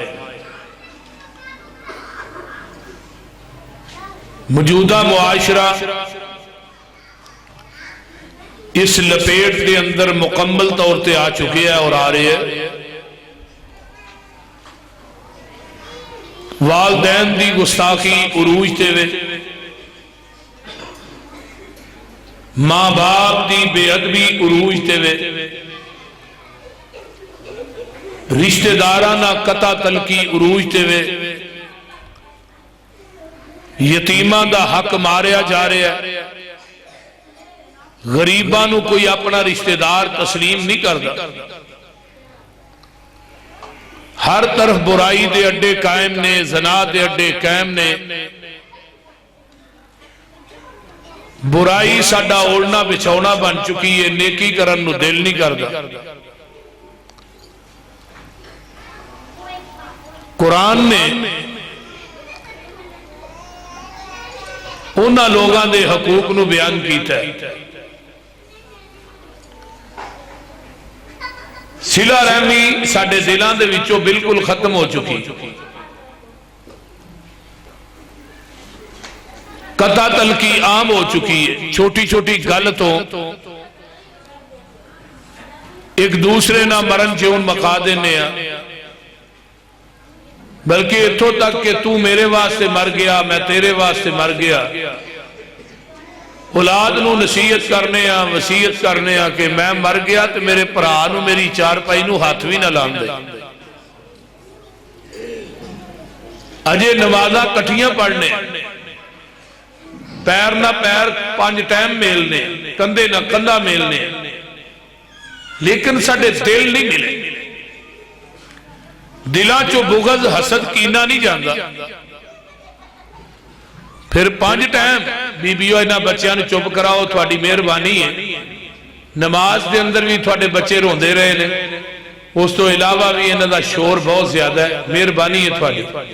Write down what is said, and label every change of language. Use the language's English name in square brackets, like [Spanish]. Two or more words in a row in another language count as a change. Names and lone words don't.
[Urdu] موجودہ معاشرہ اس لپیٹ کے اندر مکمل طور پہ آ چکے ہیں اور آ رہے ہیں۔ [Punjabi] والدین دی گستاخی عروج تے وے، ماں باپ دی بے ادبی عروج تے وے، رشتہ دارانہ قطع تلقی عروج تے وے، یتیماں دا حق ماریا جا رہا ہے، غریباں نو کوئی اپنا رشتہ دار تسلیم نہیں کردا، ہر طرف برائی دے اڈے قائم نے، زنا دے اڈے قائم نے، برائی ساڈا اوڑنا بچھونا بن چکی ہے، نیکی کرن نو دل نہیں کردا۔ قرآن نے انہاں لوگاں دے حقوق نو بیان کیتا ہے۔ صلہ رحمی ساڈے دلاں دے وچوں بالکل ختم ہو چکی، قطع تلقی عام ہو چکی ہے، چھوٹی چھوٹی گل تو ایک دوسرے نہ مرن جیون مقا دینے ہیں، بلکہ اتھوں تک کہ تو میرے واسطے مر گیا، میں تیرے واسطے مر گیا۔ اولاد نو نصیحت کرنے ہیں، وصیت کرنے ہیں کہ میں مر گیا تو میرے پرا نو میری چار پائی نو ہاتھ بھی نہ لان دے، اجے نمازاں کٹھیاں پڑھنے، پیر نہ پیر 5 ٹائم میلنے، کندھے نہ کندھا میلنے، لیکن ساڈے دل نہیں ملے، دلاں چو بغض حسد کینہ نہیں جاندا۔ پھر 5 ٹائم بیبیو اینا بچیاں نو چپ کراؤ، تھوڑی مہربانی ہے، نماز دے اندر بھی تھوڑے بچے روندے رہے نے، اس تو علاوہ بھی انہاں دا شور بہت زیادہ ہے، مہربانی ہے تھوڑی۔